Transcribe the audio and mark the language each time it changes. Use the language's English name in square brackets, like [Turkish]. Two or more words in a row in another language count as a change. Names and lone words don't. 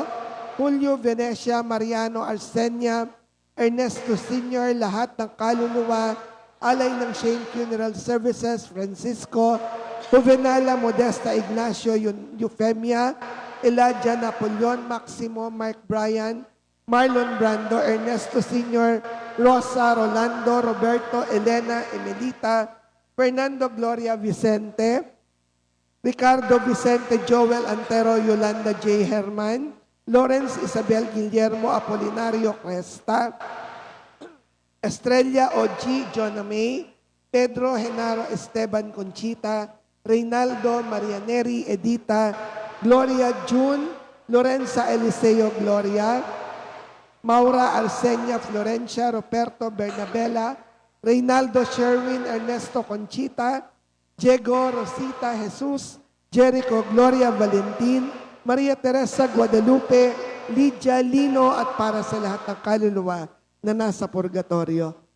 [Filipino] Julio Venecia, Mariano Arsenia, Ernesto Sr., lahat ng kaluluwa, alay ng Shane Funeral Services, Francisco, Juvenala Modesta Ignacio Eufemia, Elijah Napoleon, Maximo, Mark Bryan, Marlon Brando, Ernesto Sr., Rosa, Rolando, Roberto, Elena, Emelita, Fernando Gloria Vicente, Ricardo Vicente, Joel Antero, Yolanda J. Herman, Lawrence Isabel Guillermo Apolinario Cresta, Estrella O.G. Jonah May, Pedro Genaro Esteban Conchita, Reynaldo Marianeri Edita, Gloria June, Lorenza Eliseo Gloria, Maura Arsenia Florencia, Roberto Bernabela, Reynaldo Sherwin Ernesto Conchita, Diego Rosita Jesus, Jericho Gloria Valentin, Maria Teresa Guadalupe, Lydia Lino at para sa lahat ng kaluluwa na nasa purgatorio.